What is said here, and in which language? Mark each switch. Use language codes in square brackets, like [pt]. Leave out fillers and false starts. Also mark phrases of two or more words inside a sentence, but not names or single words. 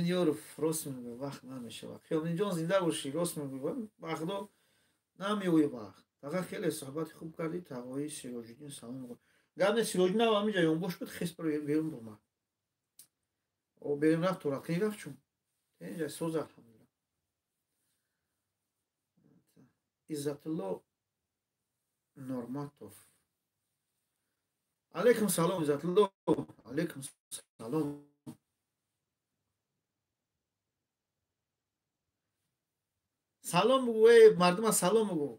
[tg] ёров рост мегӯ вақт намешавад қиёмиддинҷон зинда бошӣ рост мегӯ вақтдо намеои вақт фақат хеле суҳбати хуб кардӣ тавои Сироҷиддин салом гап не Сироҷиддин ҳаминҷа ёнбош буд хес берун бомад берим рафт торақӣ рафт чун инҷа соз алҳамдулилла عزتالله نورماتوف. Алейкум салом Иззатулло. Алейкум салом. Салом бигӯ мардум, салом бигӯ.